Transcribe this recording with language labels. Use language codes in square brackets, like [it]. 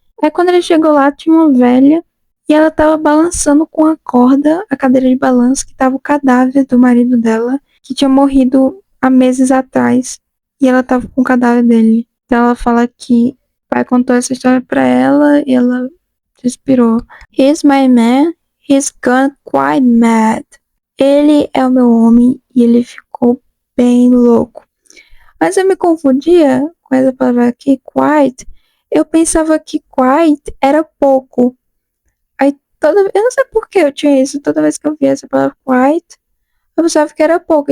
[pt] Aí quando ele chegou lá, tinha uma velha e ela tava balançando com a corda, a cadeira de balanço, que tava o cadáver do marido dela, que tinha morrido há meses atrás. E ela tava com o cadáver dele. Então ela fala que o pai contou essa história pra ela e ela suspirou. [en] He's my man, he's gone quite mad. [pt] Ele é o meu homem e ele ficou bem louco. Mas eu me confundia com essa palavra aqui, quite. Eu pensava que quite era pouco. Aí eu não sei por que eu tinha isso. Toda vez que eu via essa palavra quite, eu pensava que era pouco.